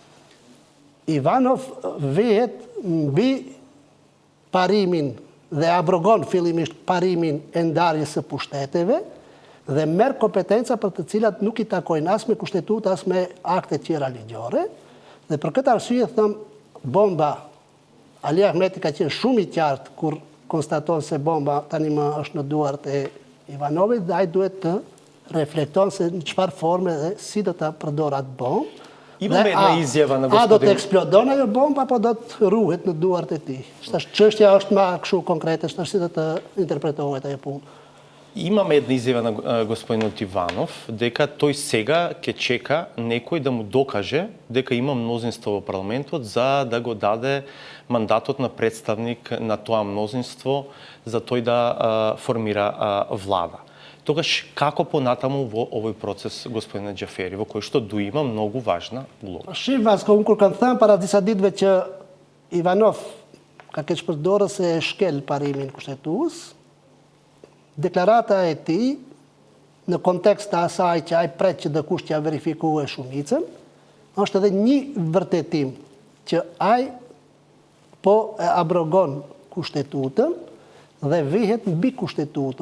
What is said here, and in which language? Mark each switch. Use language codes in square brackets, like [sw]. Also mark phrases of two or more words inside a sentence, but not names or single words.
[sq] Ivanov vehet mbi parimin dhe abrogon fillimisht parimin e ndarjes së pushteteve dhe merr kompetenca për të cilat nuk i takojnë as me kushtetut as me akte tjera ligjore dhe për këtë arsye them bomba Ali Ahmeti ka qenë shumë i qartë kur konstaton se bomba tani më është në duart e Ivanovit dhe ai duhet të reflekton se në çfarë forme dhe si do ta përdor atë bombë. [mk] Имаме една изјава на [sq] A do të [mk] господин [sq] eksplodon ajo bomba apo do të ruhet në duart e tij? Çështja është më kështu konkrete, si do të interpretohet ajo punë. [mk] Имаме една изјава на господинот Иванов дека тој сега ќе чека некој да му докаже дека има мнозинство во парламентот за да го даде мандатот на представник на тоа мнозинство за тој да формира влада. Тогаш како понатаму во овој процес господина Джафери, во кој што Дуи има многу важна улога? [sq] Shif Vasko, unë kur kam thënë para disa ditëve që Ivanov ka keq përdorur se e shkel parimin kushtetues, deklarata e tij në kontekst të asaj që ai pret që dikush t'ia verifikojë shumicën, është edhe një vërtetim që ai po e abrogon kushtetutën dhe vihet mbi kushtetutën.